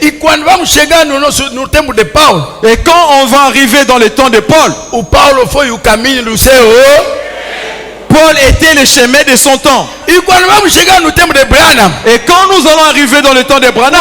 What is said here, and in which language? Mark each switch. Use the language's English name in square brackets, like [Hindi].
[Portuguese] E quando vamos chegar no tempo de Paulo, [French] Et quand on va arriver dans le temps de Paul, [Portuguese] o Paulo foi o caminho do seu. [French] Paul était le chemin de son temps. [Portuguese] E quando vamos chegar no tempo de Branham, [French] Et quand nous allons arriver dans le temps de Branham,